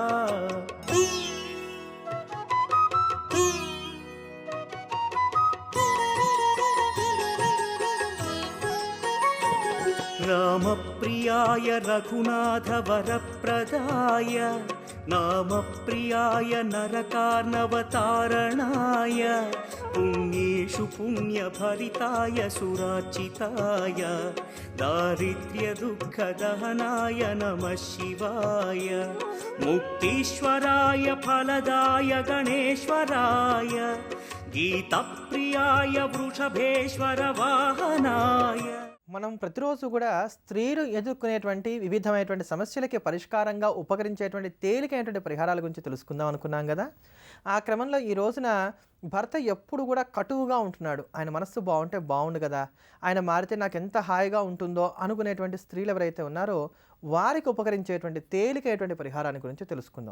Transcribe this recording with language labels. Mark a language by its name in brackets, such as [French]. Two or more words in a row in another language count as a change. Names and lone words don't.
[Sanskrit] रामप्रियाय रघुनाथवरप्रदाय नामप्रियाय नरकार्णवतारणाय पुण्येषु पुण्यभरिताय सुरार्चिताय दारिद्र्यदुःखदहनाय नमः शिवाय मुक्तीश्वराय फलदाय गणेश्वराय गीतप्रियाय वृषभेश्वर वाहनाय। [Telugu] మనం ప్రతిరోజు కూడా స్త్రీలు ఎదుర్కొనేటువంటి వివిధమైనటువంటి సమస్యలకి పరిష్కారంగా ఉపకరించేటువంటి తేలికైనటువంటి పరిహారాల గురించి తెలుసుకుందాం అనుకున్నాం కదా. ఆ క్రమంలో ఈ రోజున భర్త ఎప్పుడు కూడా కటువుగా ఉంటున్నాడు, ఆయన మనస్సు బాగుంటే బాగుండు కదా, ఆయన మారితే నాకు ఎంత హాయిగా ఉంటుందో అనుకునేటువంటి స్త్రీలు ఎవరైతే ఉన్నారో వారికి ఉపకరించేటువంటి తేలికైనటువంటి పరిహారాన్ని గురించి తెలుసుకుందాం.